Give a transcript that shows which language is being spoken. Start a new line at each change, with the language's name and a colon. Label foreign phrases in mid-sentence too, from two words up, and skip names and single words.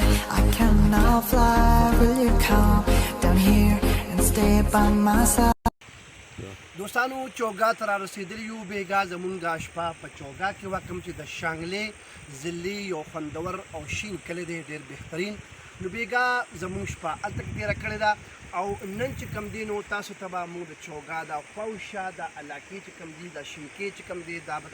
English: I cannot fly. Will you come down here and stay by my side?
Pashto: دوستانو چوګا ته رارسېدلي یو بېګا زمونږ شپه په چوګا کې وه کوم چې د شانګلې ضلعې یو خوندور او شین کلی دی ډېر بهترین نو بیګا زموږ شپه هلته کې تېره کړې ده او نن چې کوم دی نو تاسو ته به موږ د چوګا د خواوشا د علاقې چې کوم دي د شینکۍ چې کوم دي دا به